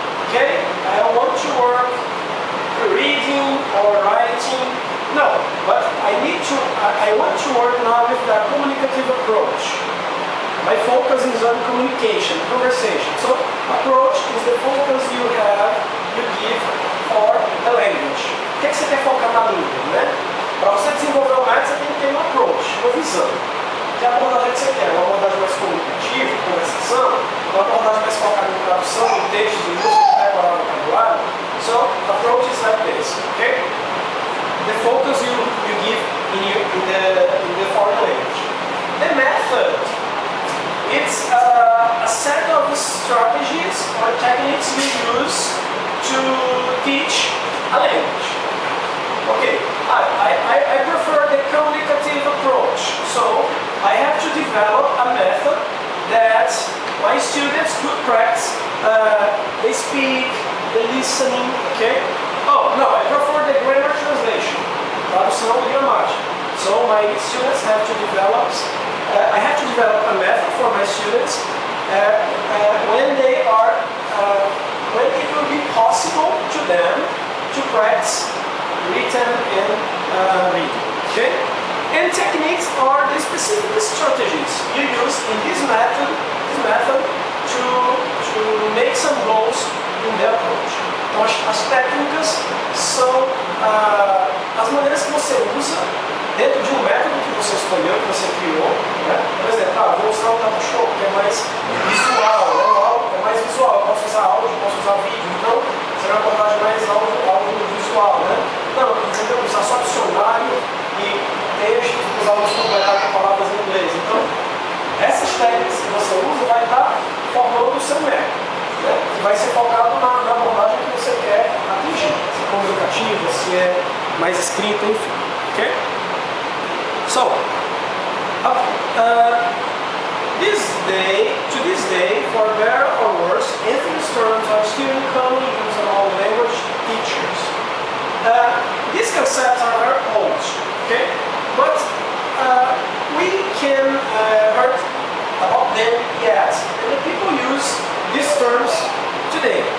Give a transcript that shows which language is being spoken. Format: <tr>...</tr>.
<en>Okay, I don't want to work reading or writing. No, but I want to work now with the communicative approach. My focus is on communication, conversation. So approach is the focus you give for the language.</en> <pt>O que você quer focar na língua, né? Para você desenvolver o método, você tem que ter um approach, uma visão. Que abordagem que você quer? Uma abordagem mais comunicativa, conversação, uma abordagem mais focada em tradução, em textos, em música, decorar o vocabulário.</pt> <en>So approach is like this, okay? The focus you give in the foreign language. The method, it's a set of strategies or techniques you use to teach a language. Okay, I prefer the communicative approach, so I have to develop a method that my students could practice. They speak, the listening, okay? Oh, no, I prefer the grammar translation,</en> <pt>tradução e gramática.</pt> <en>So my students have to develop, I have to develop a method for my students when they are, when it will be possible to them to practice written and reading, okay? And techniques are the specific strategies you use in this method to make some goals in the approach.</en> <pt>Então as técnicas são as maneiras que você usa dentro de um método que você escolheu, que você criou, né? Por exemplo, vou usar o talk show, que é mais visual, né? É mais visual, eu posso usar áudio, posso usar vídeo, então será uma abordagem mais áudio visual, né? Não, entendeu? Usar só dicionário e texto, os alunos completar com palavras em inglês. Então, essas técnicas que você usa vai estar formando o seu método, né? Que vai ser focado na abordagem que você quer atingir, se é comunicativa, se é mais escrita, enfim. Okay?</pt> <en>So, to this day, for better or worse, Anthony's terms are still commonly used among language teachers. These concepts are very old, okay? But we can heard about them yet, and the people use these terms today.</en>